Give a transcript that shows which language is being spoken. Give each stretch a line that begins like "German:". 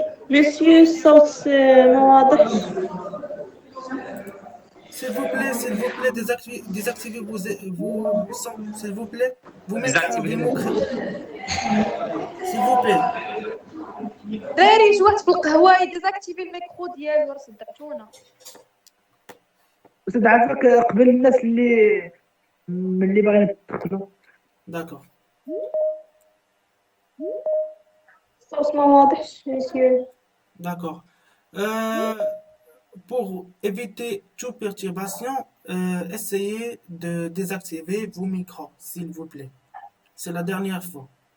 Arabic: Monsieur الصوت ما واضحش.
French: S'il vous plaît, désactivez vos sons, s'il vous plaît. Vos micros, ديزاكتيفي vos لي micros, ميكرو. s'il vous plaît.
Arabic: دايرين شي واحد في القهوه يديزاكتيفي الميكرو ديالو راه صدعتونا. أستاذ عافاك قبل الناس اللي باغيين يدخلوا.
French: D'accord.
Arabic: الصوت ما واضحش monsieur.
French: D'accord. Euh, pour éviter toute perturbation, essayez de désactiver vos micros, s'il vous plaît. C'est la dernière fois.